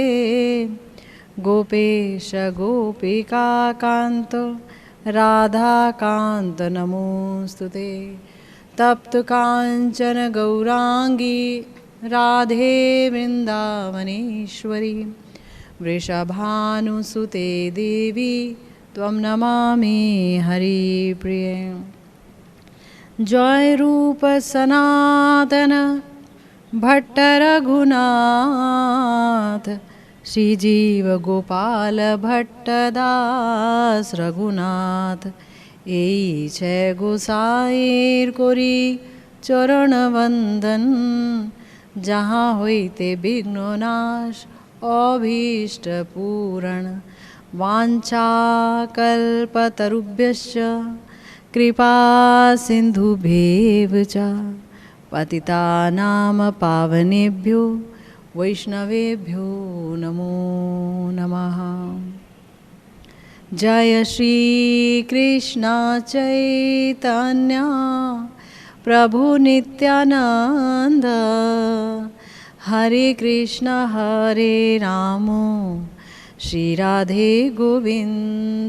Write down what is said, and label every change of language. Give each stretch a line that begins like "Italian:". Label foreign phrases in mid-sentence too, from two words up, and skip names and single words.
Sanskrit: गोपेश गोपिका कांत राधा कांत नमोस्तुते तप्त कांचन गौरांगी राधे वृंदावनेश्वरी वृषभानुसुते देवी त्वं नमामि हरिप्रिये।
Bangla: जय रूप सनातन भट्ट रघुनाथ श्रीजीव गोपाल भट्टदास रघुनाथ এই ছে গোসাইর করি চরণ বন্দন যাহা হইতে বিঘ্ন নাশ অভীষ্ট পূরণ
Sanskrit: वाञ्छाकल्पतरुभ्यश्च कृपा सिन्धुभ्येव च पतितानां पावनेभ्यो वैष्णवेभ्यो नमो नमः। जय श्री कृष्ण चैतन्य प्रभु नित्यानंद हरे कृष्ण हरे राम श्री राधे गोविंद।